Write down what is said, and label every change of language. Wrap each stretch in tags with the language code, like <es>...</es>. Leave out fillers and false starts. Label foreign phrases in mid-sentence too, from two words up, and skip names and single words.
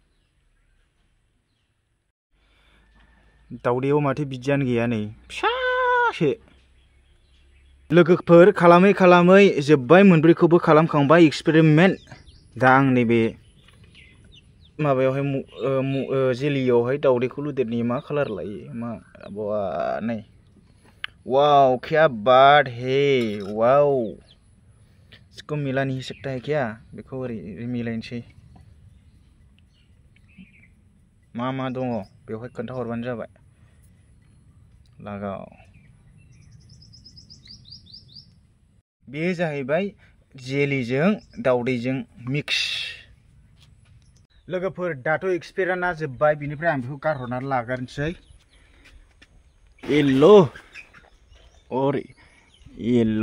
<brx>दावदैयाव माथो बिदियानो गैया नै फिसासो लोगोफोर खालामै जोब्बाय मोनब्रैखौबो खालामखांबाय एक्सपेरिमेन्ट दा आं नैबे माबायावहाय जेलियावहाय दावदैखौ लुदेरनि मा कालार लायो मा नै</brx> <hi>वाव क्या बात है वाव इसको मिला नहीं सकता है क्या</hi> <brx>बेखौ ओरै मिलायनोसै मा दङ बेवहाय खोन्थाहरबानो जाबाय लागाव बे जाहैबाय जेलिजों दावदैजों मिक्स लोगोफोर दाथ' एक्सपेरिमेन्टआ जोब्बाय बिनिफ्राय आं बेखौ गारहरनानै लागोरनोसै येल्लो</brx>